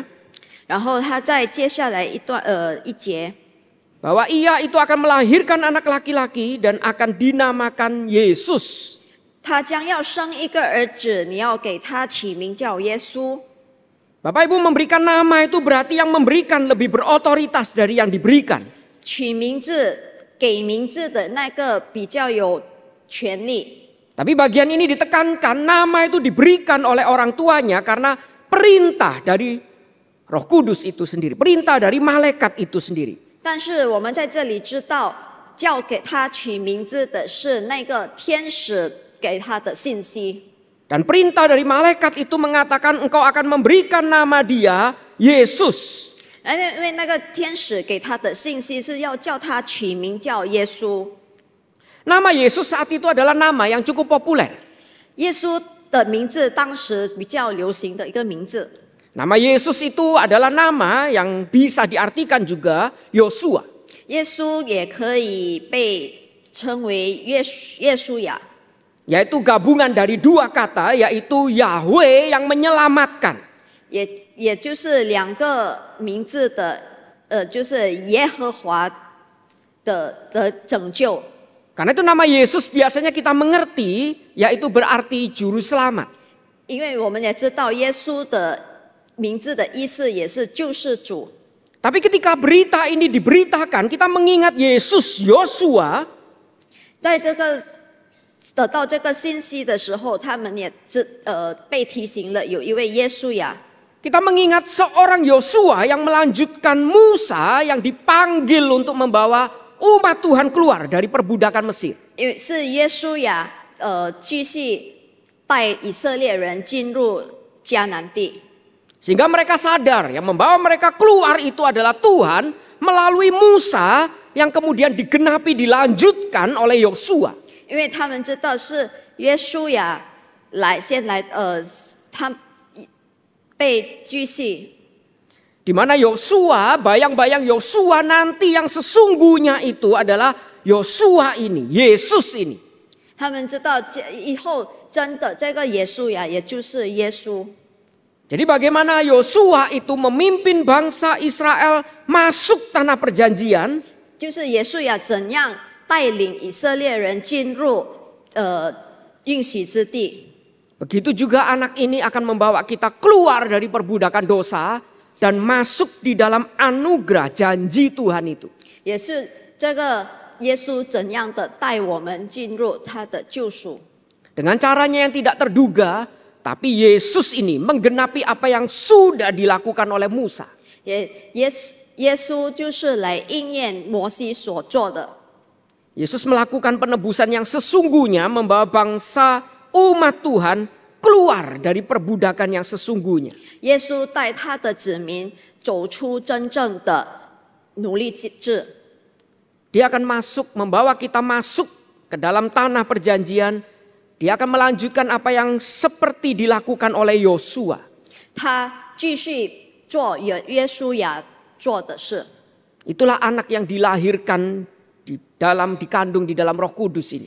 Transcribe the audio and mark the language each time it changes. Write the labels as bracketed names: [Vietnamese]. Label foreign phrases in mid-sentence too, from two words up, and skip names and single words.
[Chinese] 然后他在接下来一节， [Indonesian] bahwa ia itu akan melahirkan anak laki-laki dan akan dinamakan Yesus. [Chinese] 他将要生一个儿子，你要给他起名叫耶稣。 [Indonesian] Bapak Ibu, memberikan nama itu berarti yang memberikan lebih berotoritas dari yang diberikan. [Chinese] 取名字给名字的那个比较有权利。 [Indonesian] Tapi bagian ini ditekankan nama itu diberikan oleh orang tuanya karena perintah dari Roh Kudus itu sendiri, perintah dari malaikat itu sendiri. [Chinese] 但是我们在这里知道，叫给他取名字的是那个天使给他的信息。 [Indonesian] Dan perintah dari malaikat itu mengatakan engkau akan memberikan nama dia Yesus. [Chinese] 因为那个天使给他的信息是要叫他取名叫耶稣。 [Indonesian] Nama Yesus saat itu adalah nama yang cukup populer. [Chinese] 耶稣的名字当时比较流行的一个名字。 [Indonesian] Nama Yesus itu adalah nama yang bisa diartikan juga Yosua. [Chinese] 耶稣也可以被称为耶稣亚， [Indonesian] Yaitu gabungan dari dua kata, yaitu Yahweh yang menyelamatkan. [Chinese] 也就是两个名字的，就是耶和华的拯救。 [Indonesian] Karena itu nama Yesus biasanya kita mengerti, yaitu berarti juru selamat. [Chinese] 因为我们也知道耶稣的名字的意思也是救世主。 [Indonesian] Tapi ketika berita ini diberitakan, kita mengingat Yesus Yosua. [Chinese] 在这个得到这个信息的时候，他们也被提醒了，有一位耶稣亚。 [Indonesian] Kita mengingat seorang Yosua yang melanjutkan Musa yang dipanggil untuk membawa umat Tuhan keluar dari perbudakan Mesir. [Chinese] 因为是耶稣亚，继续带以色列人进入迦南地。 [Indonesian] Sehingga mereka sadar yang membawa mereka keluar itu adalah Tuhan melalui Musa yang kemudian digenapi dilanjutkan oleh Yosua. [Chinese] 因为他们知道是约书亚先来，他被继续， [Indonesian] Di mana Yosua, bayang-bayang Yosua nanti yang sesungguhnya itu adalah Yosua ini, Yesus ini. [Chinese] 他们知道以后真的这个耶稣亚也就是耶稣。 [Indonesian] Jadi bagaimana Yosua itu memimpin bangsa Israel masuk tanah perjanjian. [Chinese] 就是耶稣亚怎样带领以色列人进入应许之地。 [Indonesian] Begitu juga anak ini akan membawa kita keluar dari perbudakan dosa dan masuk di dalam anugerah janji Tuhan itu. [Chinese] 也是这个耶稣怎样的带我们进入他的救赎。 [Indonesian] Dengan caranya yang tidak terduga, tapi Yesus ini menggenapi apa yang sudah dilakukan oleh Musa. [Chinese] 耶稣就是来应验摩西所做的。 [Indonesian] Yesus melakukan penebusan yang sesungguhnya membawa bangsa umat Tuhan keluar dari perbudakan yang sesungguhnya. [Chinese] 耶稣带他的子民走出真正的奴隶制。 [Indonesian] Dia akan masuk, membawa kita masuk ke dalam tanah perjanjian. Dia akan melanjutkan apa yang seperti dilakukan oleh Yosua. [Chinese] 他继续做约书亚做的事。 [Indonesian] Itulah anak yang dilahirkan dikandung di dalam Roh Kudus ini.